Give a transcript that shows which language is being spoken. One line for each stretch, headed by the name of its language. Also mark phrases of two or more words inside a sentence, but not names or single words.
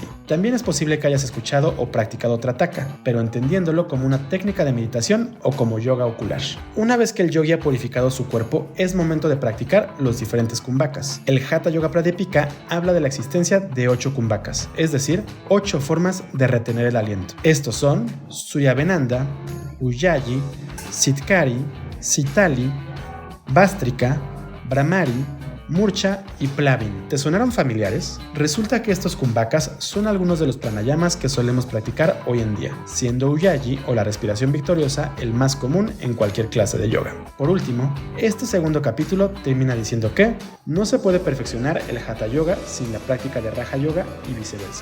Spanish: También es posible que hayas escuchado o practicado Trataka, pero entendiéndolo como una técnica de meditación o como yoga ocular. Una vez que el yogi ha purificado su cuerpo, es momento de practicar los diferentes kumbhakas. El Hatha Yoga Pradipika habla de la existencia de 8 kumbhakas, es decir, 8 formas de retener el aliento. Estos son Suryavenanda, Ujjayi, Sitkari, Sitali, Bhastrika, Brahmari, Murcha y Plavin. ¿Te sonaron familiares? Resulta que estos kumbhakas son algunos de los pranayamas que solemos practicar hoy en día, siendo Ujjayi o la respiración victoriosa el más común en cualquier clase de yoga. Por último, este segundo capítulo termina diciendo que no se puede perfeccionar el Hatha Yoga sin la práctica de Raja Yoga y viceversa.